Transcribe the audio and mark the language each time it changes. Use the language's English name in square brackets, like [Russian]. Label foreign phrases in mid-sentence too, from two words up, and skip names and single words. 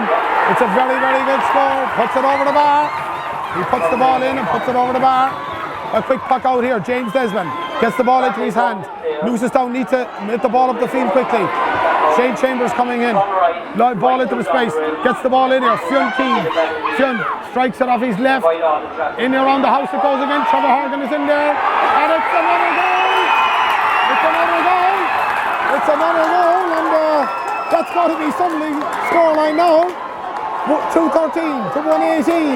[English] It's a very, very good score. Puts it over the bar. He puts the ball in and puts it over the bar. A quick puck out here. James Desmond gets the ball into his hand. Newcestown need to hit the ball up the field quickly. Shane Chambers coming in. Ball into the space. Gets the ball in here. Fionn Keane. Fionn strikes it off his left. In around the house it goes again. Trevor Horgan is in there. And it's another goal. It's another goal. It's another goal. And that's got to be something. Scoreline now. 213 to 118.